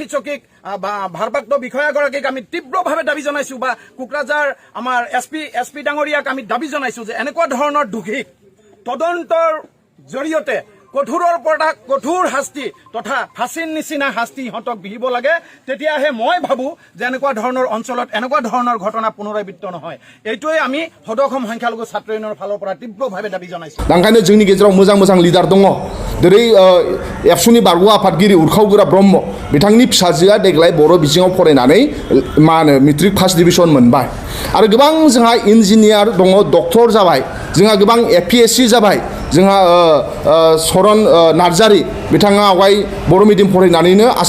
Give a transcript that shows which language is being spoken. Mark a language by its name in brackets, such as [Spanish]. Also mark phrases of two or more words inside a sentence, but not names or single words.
[Assamese] চকীক বা ভাৰপ্ৰাপ্ত বিষয়াগৰাকীক আমি তীব্ৰভাৱে দাবী জনাইছোঁ বা কোকৰাঝাৰ আমাৰ এছপি ডাঙৰীয়াক আমি দাবী জনাইছোঁ যে এনেকুৱা ধৰণৰ দোষীক তদন্তৰ জৰিয়তে কঠোৰৰ পৰা কঠোৰ শাস্তি তথা ফাঁচীৰ নিচিনা শাস্তি সিহঁতক বিহিব লাগে তেতিয়াহে মই ভাবোঁ যে এনেকুৱা ধৰণৰ অঞ্চলত এনেকুৱা ধৰণৰ ঘটনা পুনৰাবৃত্ত নহয় এইটোৱে আমি সদৌ অসম সংখ্যালঘু ছাত্ৰ ইউনিয়নৰ ফালৰ পৰা তীব্ৰভাৱে দাবী জনাইছোঁ [Bodo] ओंखायनो जोंनि गेजेराव मोजां लिडार दङ जेरै एबसुनि बारग' आफादगिरि उरखावगोरा ब्रह्म बिथांनि फिसाजोआ देग्लाय बर' बिजोङाव फरायनानै मा होनो [English] matric first division [Bodo] मोनबाय आरो गोबां जोंहा इन्जिनियार दङ डक्टर जाबाय जोंहा गोबां APSC जाबाय जोंहा सरन नार्जारी बिथाङा आवगाय बर' मिडियाम फरायनानैनो